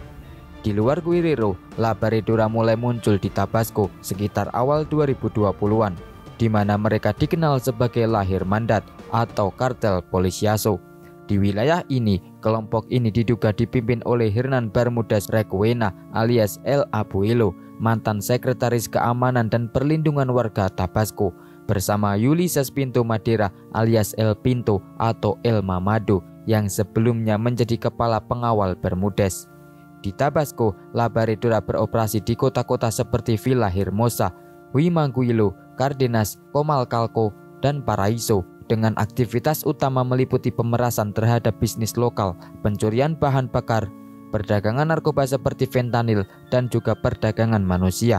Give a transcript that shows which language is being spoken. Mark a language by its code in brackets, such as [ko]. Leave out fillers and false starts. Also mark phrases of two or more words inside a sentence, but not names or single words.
[id] Di luar Guerrero, La Barredora mulai muncul di Tabasco sekitar awal 2020-an, di mana mereka dikenal sebagai La Hermandad atau Kartel Policiazo. Di wilayah ini, kelompok ini diduga dipimpin oleh Hernan Bermudez Requena alias El Abuelo, mantan sekretaris keamanan dan perlindungan warga Tabasco, bersama Ulises Pinto Madera alias El Pinto atau El Mamado yang sebelumnya menjadi kepala pengawal Bermudez. Di Tabasco, La Barredora beroperasi di kota-kota seperti Villa Hermosa, Huimanguillo, Cardenas, Comalcalco, dan Paraiso, dengan aktivitas utama meliputi pemerasan terhadap bisnis lokal, pencurian bahan bakar, perdagangan narkoba seperti fentanyl, dan juga perdagangan manusia.